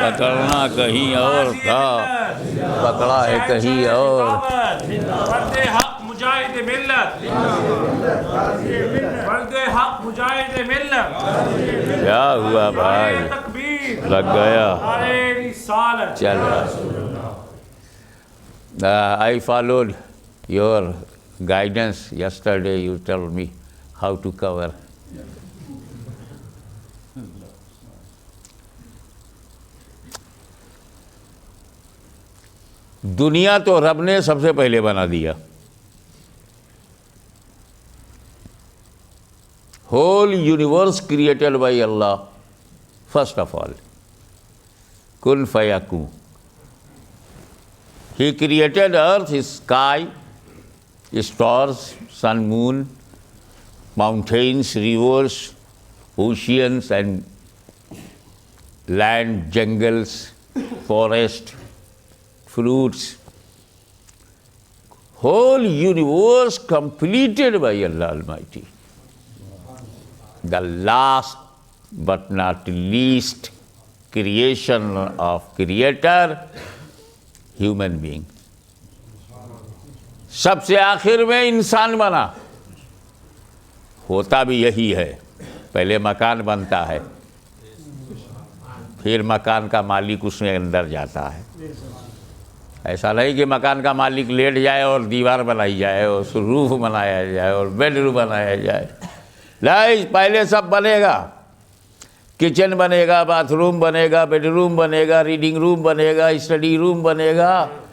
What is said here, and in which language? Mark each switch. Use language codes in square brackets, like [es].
[ur] پکڑنا کہیں اور تھا، پکڑا ہے کہیں اور۔ فرد حق مجاہد ملت، فرد حق مجاہد ملت، کیا ہوا بھائی؟ نعرہ تکبیر، لگ گیا، نعرہ رسالت۔ چل رہا۔ [en] I followed your guidance yesterday. You told me how to cover. [ur] دنیا تو رب نے سب سے پہلے بنا دیا۔ [en] Whole universe created by اللہ first of all, کن فیکون۔ He created earth, sky, stars, sun, moon, mountains, rivers, oceans and land, jungles, forest, fruits. Whole universe completed by Allah Almighty. The last but not least creation of Creator, human being. [ur] سب سے آخر میں انسان بنا۔ ہوتا بھی یہی ہے، پہلے مکان بنتا ہے، پھر مکان کا مالک اس میں اندر جاتا ہے۔ ایسا نہیں کہ مکان کا مالک لیٹ جائے اور دیوار بنائی جائے اور روف بنایا جائے اور بیڈ روم بنایا جائے۔ نہیں، پہلے سب بنے گا، کچن بنے گا، باتھ روم بنے گا، بیڈ روم بنے گا، ریڈنگ روم بنے گا، اسٹڈی روم بنے گا،